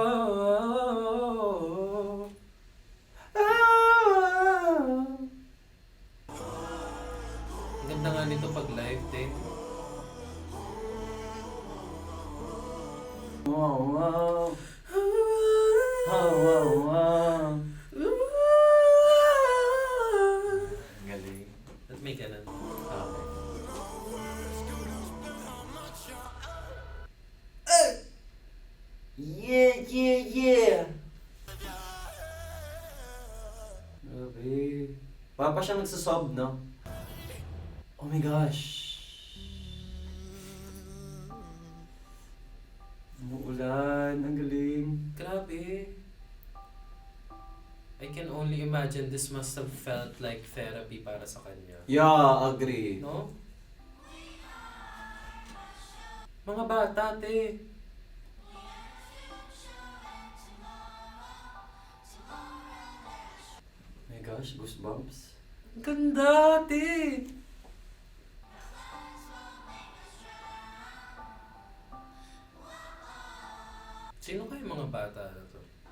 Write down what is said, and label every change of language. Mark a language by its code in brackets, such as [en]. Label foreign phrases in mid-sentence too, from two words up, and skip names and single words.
[tl] Ang ganda nga nito pag live, te. Wow, wow. Wow, wow, wow. Ang galing. At may ganun. Okay. [en] Yeah, yeah, yeah! [tl] Grabe. Parang pa siya nagsasob, no? [en] Oh my gosh. [tl] Umuulan, ang galing. Grabe. [en] I can only imagine this must have felt like therapy [tl] para sa kanya. [en] Yeah, agree. [tl] No? Mga bata, te. [en] Oh my gosh, goosebumps. [tl] Ang ganda, te. Sino kayo mga bata na to?